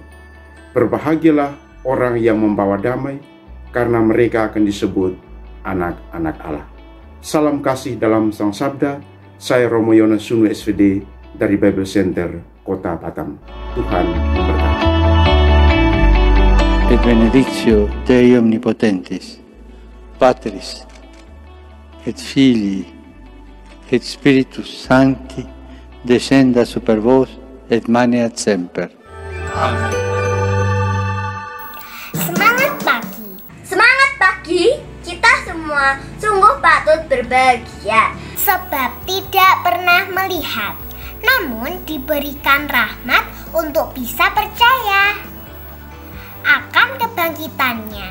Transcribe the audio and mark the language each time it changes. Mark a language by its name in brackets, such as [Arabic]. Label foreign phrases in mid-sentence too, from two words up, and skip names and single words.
[Indonesian] Berbahagialah orang yang membawa damai, karena mereka akan disebut anak-anak Allah. Salam kasih dalam Sang Sabda. Saya Romo Yones Sunu SVD dari Bible Center, Kota Batam. Tuhan memberkati. [Latin] Et benedictio Dei Omnipotentis, Patris, et Filii, et Spiritus Sancti, descenda super vos, et maneat semper. Amen. [Indonesian] Semangat pagi. Semangat pagi, kita semua sungguh patut berbahagia. Sebab tidak pernah melihat, namun diberikan rahmat untuk bisa percaya akan kebangkitannya.